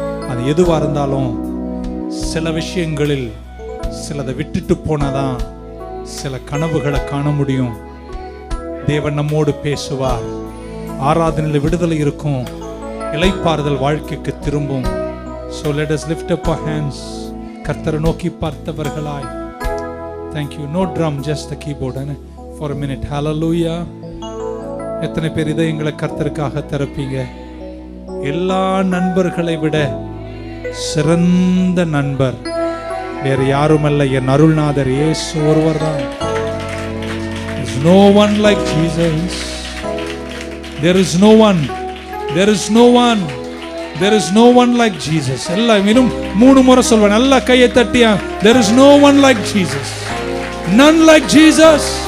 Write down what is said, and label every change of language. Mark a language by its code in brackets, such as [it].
[ta] அது எதுவா இருந்தாலும் சில விஷயங்களில் சிலதை விட்டுட்டு போனாதான் சில கனவுகளை காண முடியும். தேவன் நம்மோடு பேசுவார். ஆராதனையில் விடுதலை இருக்கும், இளைப்பாறுதல் வாழ்க்கைக்கு திரும்பும். [en] So let us lift up our hands. [ta] கர்த்தரை நோக்கி பார்த்தவர்களாய். [en] Thank you. No drum, just the keyboard for a minute. Hallelujah. [ta] எத்தனை பேர் இதயங்களை கர்த்தருக்காக திறப்பீங்க? எல்லா நண்பர்களை விட சிறந்த நண்பர் வேறு யாருமல்ல, என் அருள்நாதர் இயேசு ஒருவர் தான். [en] There is no one like Jesus. There is no one. There is no one. There is no one like Jesus. [ta] எல்லாம் இன்னும் 3 முறை சொல்வேன். நல்லா கையை தட்டியா. [en] There is no one like Jesus. None like Jesus.